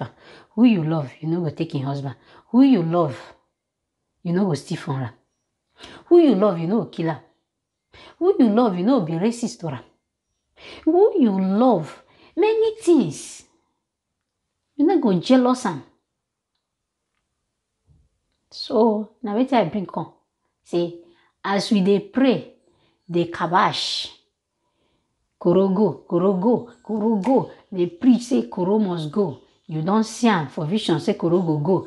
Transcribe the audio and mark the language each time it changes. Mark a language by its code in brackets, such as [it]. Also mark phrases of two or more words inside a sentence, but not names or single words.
[pcm] Who you love, you know go take your husband. Who you love, you know go steal from her. Who you love, you know go kill her. Who you love, you know be racist to her. Who you love, many things. You know go jealous am. So now wetin I bring come. Say as we dey pray, dey kabash. Koro go, koro go, koro go. They preach say koro must go. You don't see am for vision say koro go.